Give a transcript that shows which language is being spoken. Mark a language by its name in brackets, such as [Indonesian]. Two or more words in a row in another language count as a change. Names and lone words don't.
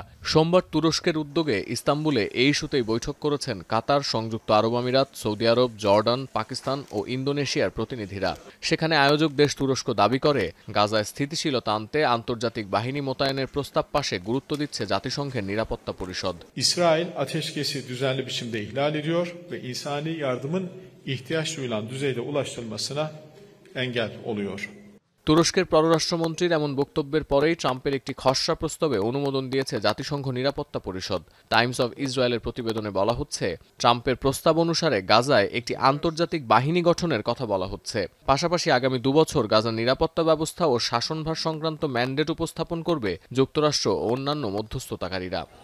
[Bangla] সোমবার তুরস্কের উদ্যোগে ইস্তাম্বুলে এই ইস্যুতেই বৈঠক করেছেন কাতার, সংযুক্ত আরব আমিরাত, সৌদি আরব, জর্ডান, পাকিস্তান ও ইন্দোনেশিয়ার প্রতিনিধিরা। সেখানে আয়োজক দেশ তুরস্ক দাবি করে, গাজায় স্থিতিশীলতা আনতে আন্তর্জাতিক বাহিনী মোতায়েনের প্রস্তাব পাশে গুরুত্ব দিচ্ছে জাতিসংঘের নিরাপত্তা পরিষদ। [Turkish] İsrail ateşkesi düzenli biçimde ihlal ediyor ve insani yardımın ihtiyaç duyulan düzeyde ulaştırılmasına engel oluyor। [Bangla] তুরস্কের পররাষ্ট্রমন্ত্রীর এমন বক্তব্যের পরেই ট্রাম্পের একটি খসড়া প্রস্তাবে অনুমোদন দিয়েছে জাতিসংঘ নিরাপত্তা পরিষদ। টাইমস অব ইসরায়েলের প্রতিবেদনে বলা হচ্ছে, ট্রাম্পের প্রস্তাব অনুসারে গাজায় একটি আন্তর্জাতিক বাহিনী গঠনের কথা বলা হচ্ছে। পাশাপাশি আগামী ২ বছর গাজার নিরাপত্তা ব্যবস্থা ও শাসনভার সংক্রান্ত ম্যান্ডেট উপস্থাপন করবে যুক্তরাষ্ট্র ও অন্যান্য মধ্যস্থতাকারীরা।